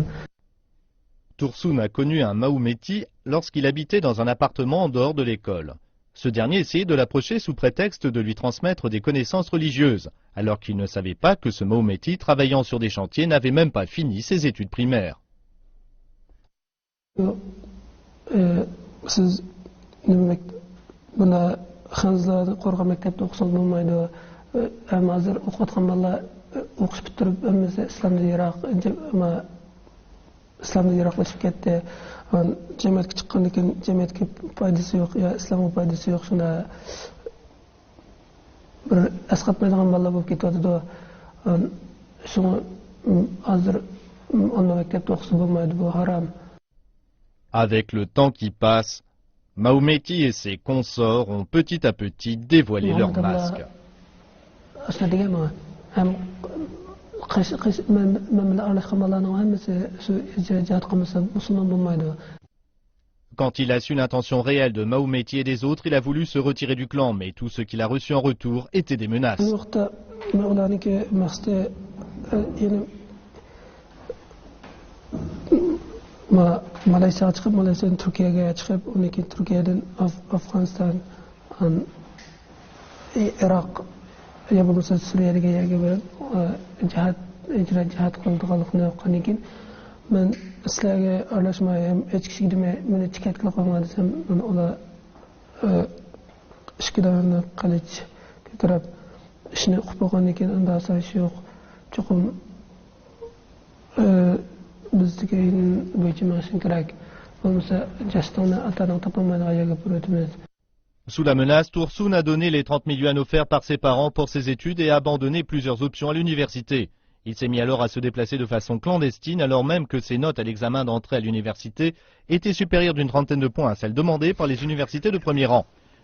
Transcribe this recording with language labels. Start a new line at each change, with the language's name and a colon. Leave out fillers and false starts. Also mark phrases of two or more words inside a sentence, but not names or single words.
French: Tursun a connu un Mahométi lorsqu'il habitait dans un appartement en dehors de l'école. Ce dernier essayait de l'approcher sous prétexte de lui transmettre des connaissances religieuses, alors qu'il ne savait pas que ce Mahométi, travaillant sur des chantiers, n'avait même pas fini ses études primaires.
Uzbek: Siz nima buni xanzlarni qo'rg'on maktabda o'qisangiz bo'lmaydi. Ham hozir o'qiyotgan bolalar o'qish bitirib hammasi islomdan yiroqlashib ketdi. Jamiyatga chiqqandan keyin jamiyatga foydasi yo'q, yo islomga foydasi yo'q. Shunda bir asqatmaydigan bolalar bo'lib ketyapti. Shuni hozir unda maktabda o'qisa bo'lmaydi, bu harom.
French: Avec le temps qui passe, Mahométi et ses consorts ont petit à petit dévoilé leur masque. Quand il a su l'intention réelle de Mahométi et des autres, il a voulu se retirer du clan, mais tout ce qu'il a reçu en retour était des menaces.
Uzbek: Malaysia chiqib, Malaysiyadan Turkiyaga chiqib, undan keyin Turkiyadan Afg'oniston, Iroq, yo bo'lmasa Suriyaga jihad qilganligini yoqqandan keyin men sizlarga aralashmay, hech kishiga demay, meni tiket qilib qo'ygan desam, ular ishkilarni qilich ko'tarib ishni qilib qo'ygandan keyin unda asosi yo'q. Chuqur
French: Sous la menace, Tursun a donné les 30 000 yuans offerts par ses parents pour ses études et a abandonné plusieurs options à l'université. Il s'est mis alors à se déplacer de façon clandestine alors même que ses notes à l'examen d'entrée à l'université étaient supérieures d'une trentaine de points à celles demandées par les universités de premier rang.